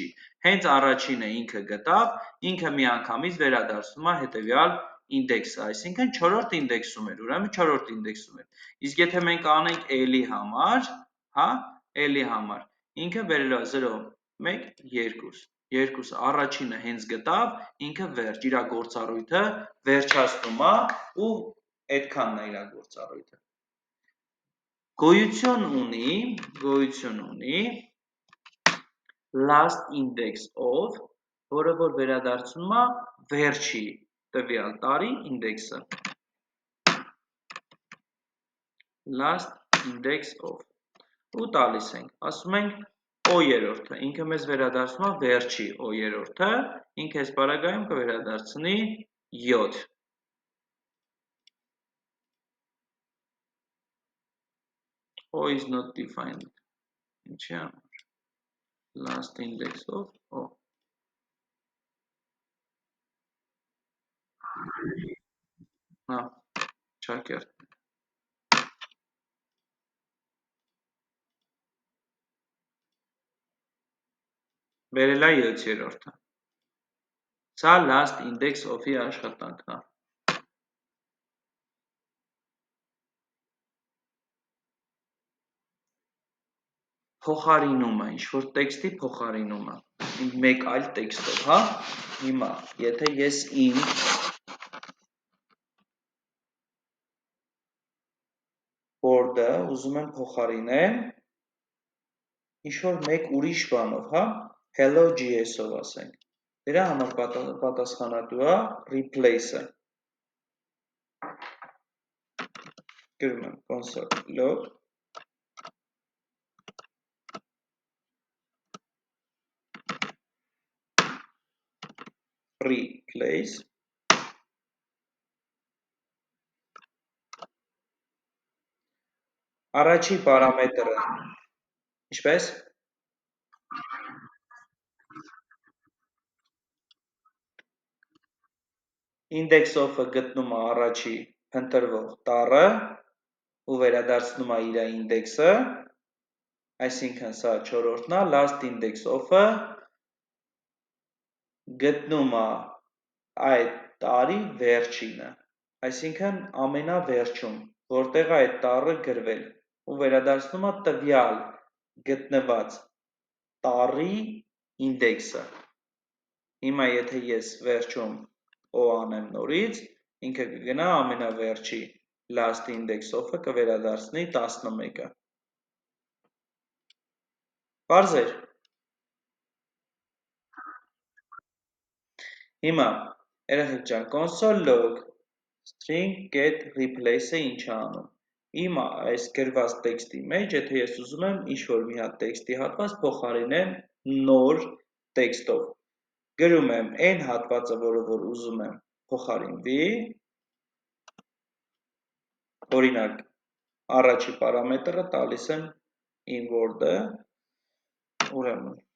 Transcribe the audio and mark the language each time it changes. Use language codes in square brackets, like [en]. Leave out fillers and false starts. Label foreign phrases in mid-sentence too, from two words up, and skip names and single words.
[hy] Հենց առաջինը ինքը գտավ, ինքը միանգամից վերադարձնում է հետևյալ ինդեքսը, այսինքն 4-րդ ինդեքսում էր, ուրեմն 4-րդ ինդեքսում էր։ Իսկ եթե մենք անենք L-ի համար, հա, L-ի համար, ինքը վերել է 0, 1, 2, 2 առաջինը հենց գտավ, ինքը վերջ, իր գործառույթը վերջացնում է ու այդքանն է իր գործառույթը։ Գոյություն ունի [en] last index of, [hy] որը որ վերադարձնում է վերջի տվյալ տարի ինդեքսը։ [en] Last index of։ [hy] Ու տալիս ենք, ասում ենք O-երորդը, ինքը մեզ վերադարձնում է վերջի O-երորդը, ինքը այս պարագայում կվերադարձնի 7։ [en] O is not defined. [hy] Ինչի համար? [en] Last index of O. [hy] Հա, ճակերտ։ Վերել է 7-երորդը։ Սա [en] last index of- [hy] ի աշխատանքն է։ Փոխարինումը, ինչ-որ տեքստի փոխարինումը, մեկ այլ տեքստով, հա, հիմա, եթե ես իմ board-ը ուզում եմ փոխարինեմ, ինչ-որ մեկ ուրիշ բանով, հա, hello.js-ով ասենք, դրա համար պատասխանատու է replace-ը, գրում եմ [en] console log, [hy] replace, առաջի պարամետրը, ինչպես? [en] Index of- [hy] ը գտնում է առաջի փնտրվող տառը ու վերադարձնում է իր ինդեքսը, այսինքն սա 4-րդն է, [en] last index of-ը [hy] գտնում է այդ տարի վերջինը, այսինքն ամենավերջում, որտեղ է այդ տառը գրվել ու վերադարձնում է տվյալ գտնված տառի ինդեքսը։ Հիմա եթե ես վերջում O անեմ նորից, ինքը կգնա ամենավերջի [en] last index of- [hy] ը կվերադարձնի 11-ը։ Պարզ էր։ Հիմա, երեխեք ջան, [en] console log string get replace- [hy] ը ինչ է անում։ Իմ այս գրված տեքստի մեջ, եթե ես ուզում եմ ինչ-որ մի հատ տեքստի հատված փոխարինեմ նոր տեքստով, գրում եմ այն հատվածը, որը որ ուզում եմ փոխարինվի, օրինակ, առաջի պարամետրը տալիս եմ իմ Word-ը, ուրեմն,